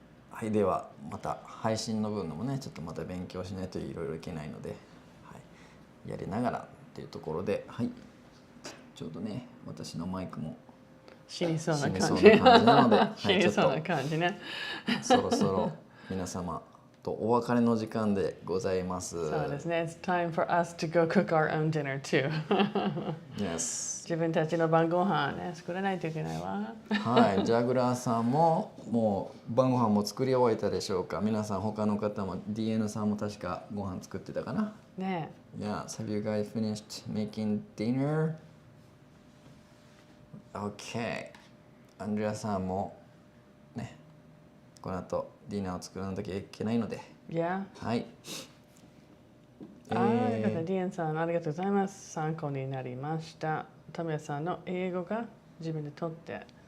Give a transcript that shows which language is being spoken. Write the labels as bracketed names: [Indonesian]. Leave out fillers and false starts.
[Japanese] はい、ではまた配信の分のもね、ちょっとまた勉強しないといろいろいけないので、はい、やりながらっていうところで、はい。ちょうどね、私のマイクも死にそうな感じなので、死にそうな感じね。そろそろ皆様とお別れの時間でございます。そうですね。 [English] It's time for us to go cook our own dinner too. Yes. [Japanese] 自分たちの晩ご飯ね、作らないといけないわ。はい、ジャグラーさんももう晩ご飯も作り終えたでしょうか。皆さん他の方も DN さんも確かご飯作ってたかな。ね。 [English] Yes. Have you guys finished making dinner? Okay. [Japanese] アンドレアさんもね、この後ディナーを作らなきゃいけないので。 [English] Yeah. [Japanese] はい。ディエンさんありがとうございます。参考になりました。 Tomoyaさんの英語が自分で取って